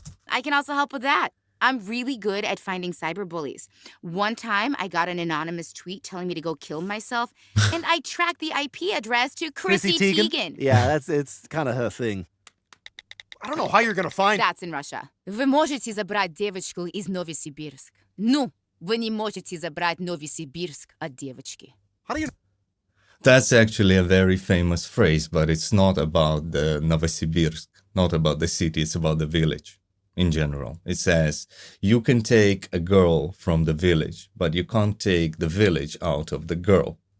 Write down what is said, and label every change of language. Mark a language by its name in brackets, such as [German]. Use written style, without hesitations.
[English] I can also help with that. I'm really good at finding cyberbullies. One time, I got an anonymous tweet telling me to go kill myself, and I tracked the IP address to Chrissy Teigen. Yeah, it's kind of her thing. I don't know how you're gonna find... That's in Russia. [Russian] Вы можете забрать девочку из Новосибирск. Ну, вы не можете забрать Новосибирск от девочки. [English] How do you... That's actually a very famous phrase, but it's not about the Novosibirsk, not about the city, it's about the village in general. It says, you can take a girl from the village, but you can't take the village out of the girl.